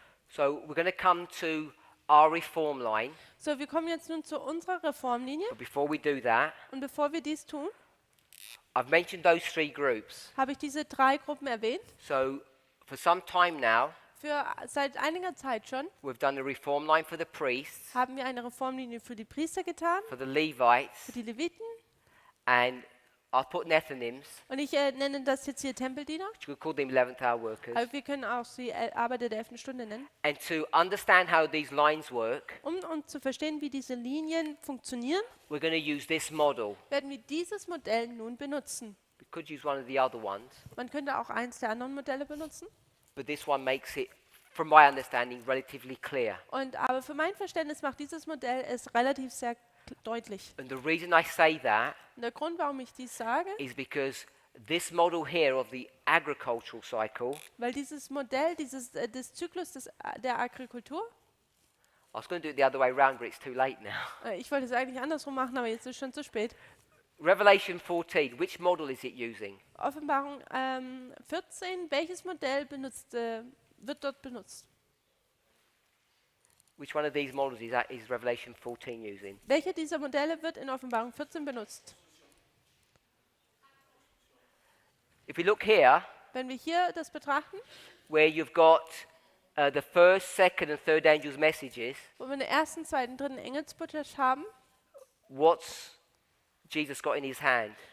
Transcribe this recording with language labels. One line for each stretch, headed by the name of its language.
English: So we're going to come to our reform line.
German: So, wir kommen jetzt nun zu unserer Reformlinie.
English: But before we do that,
German: Und bevor wir dies tun,
English: I've mentioned those three groups.
German: habe ich diese drei Gruppen erwähnt.
English: So for some time now,
German: Seit einiger Zeit schon
English: we've done a reform line for the priests,
German: haben wir eine Reformlinie für die Priester getan,
English: for the Levites,
German: für die Leviten.
English: and I'll put Nethinims,
German: Und ich nenne das jetzt hier Tempeldiener.
English: which we call them 11th hour workers.
German: Aber wir können auch sie Arbeiter der 11. Stunde nennen.
English: And to understand how these lines work,
German: Um zu verstehen, wie diese Linien funktionieren,
English: we're going to use this model,
German: werden wir dieses Modell nun benutzen.
English: could use one of the other ones,
German: Man könnte auch eins der anderen Modelle benutzen.
English: but this one makes it, from my understanding, relatively clear.
German: Aber für mein Verständnis macht dieses Modell es relativ sehr deutlich.
English: And the reason I say that
German: Und der Grund, warum ich dies sage,
English: is because this model here of the agricultural cycle,
German: weil dieses Modell des Zyklus der Agrikultur,
English: I was going to do it the other way around, but it's too late now.
German: ich wollte es eigentlich andersrum machen, aber jetzt ist schon zu spät.
English: Revelation 14, which model is it using?
German: Offenbarung 14, welches Modell wird dort benutzt?
English: Which one of these models is Revelation 14 using?
German: Welche dieser Modelle wird in Offenbarung 14 benutzt?
English: If we look here,
German: Wenn wir hier das betrachten,
English: where you've got the first, second, and third angels' messages,
German: wo wir den ersten, zweiten, dritten Engelsbotschaft haben,
English: what's Jesus got in his hand?